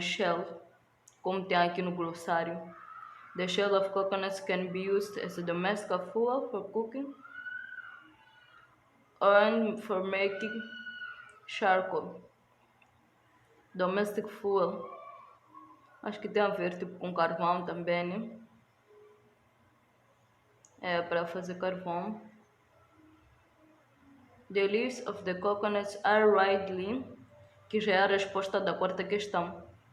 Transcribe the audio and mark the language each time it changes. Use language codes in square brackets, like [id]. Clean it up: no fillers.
[pt] Shell, como tem aqui no glossário. [en] The shell of coconuts can be used as a domestic fuel for cooking and for making charcoal. Domestic fuel. [pt] Acho que tem a ver tipo com carvão também, né? É para fazer carvão. [en] The leaves of the coconuts are widely, [pt] que já é a resposta da quarta questão.